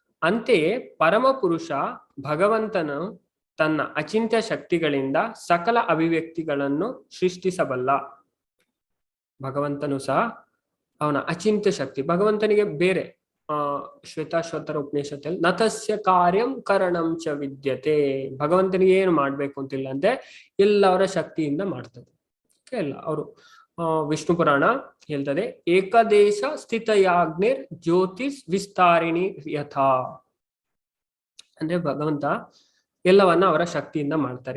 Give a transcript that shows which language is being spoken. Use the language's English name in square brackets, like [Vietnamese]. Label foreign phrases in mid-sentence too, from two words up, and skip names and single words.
[Kannada] ಅಂತೆಯೇ ಪರಮಪುರುಷ ಭಗವಂತನು ತನ್ನ ಅಚಿಂತ್ಯ ಶಕ್ತಿಗಳಿಂದ ಸಕಲ ಅಭಿವ್ಯಕ್ತಿಗಳನ್ನು ಸೃಷ್ಟಿಸಬಲ್ಲ. ಭಗವಂತನು ಸಹ ಅವನ ಅಚಿಂತ್ಯ ಶಕ್ತಿ. ಭಗವಂತನಿಗೆ ಬೇರೆ ಶ್ವೇತಾಶ್ವತರ ಉಪನಿಷತ್ತಲ್ಲಿ [Sanskrit] ನತಸ್ಯ ಕಾರ್ಯಂ ಕರಣಂ ಚ ವಿದ್ಯತೆ. [Kannada] ಭಗವಂತನಿಗೆ ಏನು ಮಾಡ್ಬೇಕು ಅಂತಿಲ್ಲ ಅಂದ್ರೆ ಎಲ್ಲವರ ಶಕ್ತಿಯಿಂದ ಮಾಡ್ತದೆ. ಎಲ್ಲ ಅವರು ವಿಷ್ಣು ಪುರಾಣ ಹೇಳ್ತದೆ, [Sanskrit] ಏಕದೇಶ ಸ್ಥಿತಯಾಗ್ನಿರ್ ಜ್ಯೋತಿಸ್ ವಿಸ್ತಾರಿಣಿ ಯಥಾ. [Kannada] ಅಂದ್ರೆ ಭಗವಂತ ಎಲ್ಲವನ್ನ ಅವರ ಶಕ್ತಿಯಿಂದ ಮಾಡ್ತಾರೆ.